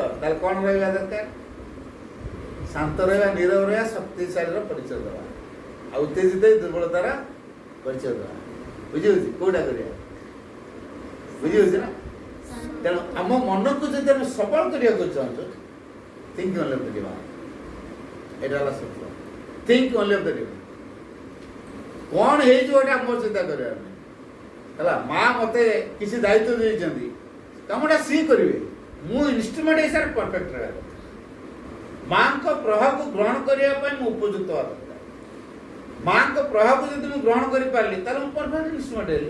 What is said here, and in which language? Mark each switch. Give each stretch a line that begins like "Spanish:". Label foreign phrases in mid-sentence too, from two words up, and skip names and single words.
Odia: ତାହେଲେ କ'ଣ ରହିବା ଦରକାର? ଶାନ୍ତ ରହିବା, ନୀରବ ରହିବା, ଶକ୍ତିଶାଳୀର ପରିଚୟ ଦେବା, ଆଉ ଉତ୍ତେଜିତ ଦୁର୍ବଳତାର ପରିଚୟ ଦେବା। ବୁଝିହେଉଛି କୋଉଟା କରିବା? ବୁଝିହେଉଛି ନା? ତେଣୁ ଆମ ମନକୁ ଯଦି ଆମେ ସବଳ କରିବାକୁ ଚାହୁଁଛୁ,
English: think only of the divine.
Odia: ଏଇଟା ହେଲା ସତ୍ୟ।
English: think only of the divine.
Odia: କ'ଣ ହେଇଯିବ ଏଇଟା ମୋର ଚିନ୍ତା କରିବାର ନାହିଁ ହେଲା। ମା ମୋତେ କିଛି ଦାୟିତ୍ୱ ଦେଇଛନ୍ତି, କାମଟା ସିଏ କରିବେ, ମୁଁ ଇନଷ୍ଟ୍ରୁମେଣ୍ଟ ହିସାବରେ ପରଫେକ୍ଟ ରହିବା ଦରକାର। ମାଙ୍କ ପ୍ରଭାବକୁ ଗ୍ରହଣ କରିବା ପାଇଁ ମୁଁ ଉପଯୁକ୍ତ ହେବା ଦରକାର। ମାଙ୍କ ପ୍ରଭାବକୁ ଯଦି ମୁଁ ଗ୍ରହଣ କରିପାରିଲି ତାହେଲେ ମୁଁ
English: perfect instrument
Odia: ହେଲି।